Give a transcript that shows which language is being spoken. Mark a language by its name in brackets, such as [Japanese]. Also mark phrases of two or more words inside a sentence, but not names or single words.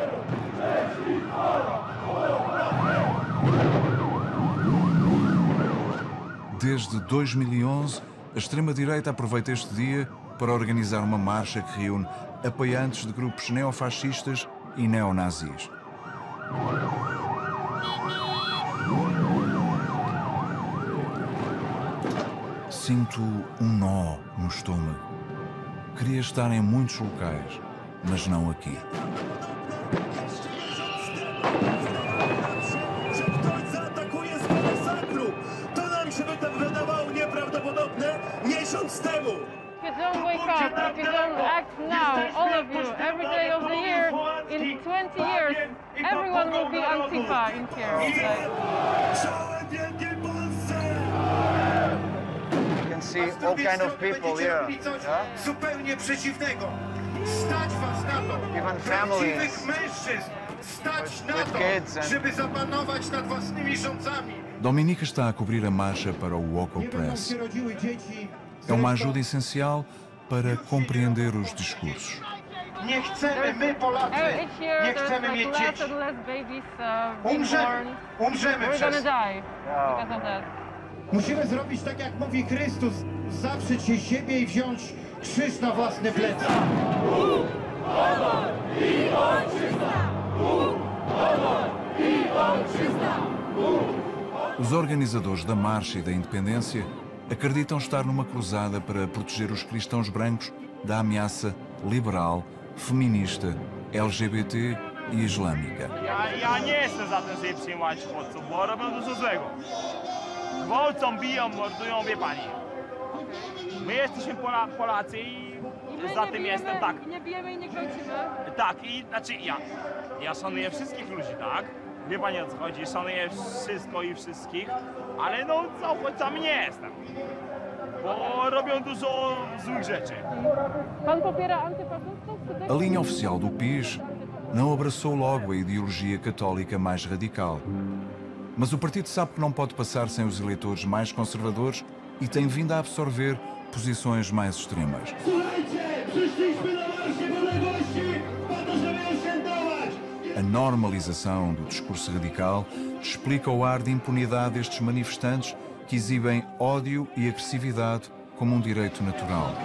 [Portuguese] Desde 2011, a extrema-direita aproveita este dia para organizar uma marcha que reúne apoiantes de grupos neofascistas e neonazis. Sinto um nó no estômago. Queria estar em muitos locais, mas não aqui. [English] If you don't wake up, if you don't act now, all of you, every day of the year, in 20 years, everyone will be Antifa in here. You can see all kind of people here. [Polish] Zupełnie przeciwnego. Stać was na to. [English] Even families. [Polish] Prawdziwych mężczyzn. Stać na [English] with [Polish] to, [English] kids and... [Polish] żeby zapanować nad własnymi rządzami. [Portuguese] Dominica está a cobrir a marcha para o Woco Press. É uma ajuda essencial para compreender os discursos. [Polish] Nie chcemy, my Polacy, nie chcemy mieć dzieci. Umrzemy przez... Musimy zrobić tak, jak mówi Chrystus, zaprzeć się siebie i wziąć krzyż na własne plecy. Bóg, honor i ojczyzna! Bóg, honor i ojczyzna! Bóg! [Portuguese] Os organizadores da Marcha e da Independência acreditam estar numa cruzada para proteger os cristãos brancos da ameaça liberal, feminista, LGBT e islâmica. [Polish] Ja nie jestem za tym, żeby przyjmować uchodźców, bo robią dużo złego. Gwałcą, biją, mordują, wie pani. My jesteśmy Polacy i za tym jestem, tak. Nie bijemy i nie gwałcimy. Tak, i znaczy ja szanuję wszystkich ludzi, tak? Wie pani, o co chodzi, szanuję wszystko i wszystkich, ale no za uchodźcami nie jestem. Bo robią dużo złych rzeczy. Pan popiera antyfaszystów? [Portuguese] A linha oficial do PIS não abraçou logo a ideologia católica mais radical. Mas o partido sabe que não pode passar sem os eleitores mais conservadores e tem vindo a absorver posições mais extremas. A normalização do discurso radical explica o ar de impunidade destes manifestantes que exibem ódio e agressividade como um direito natural.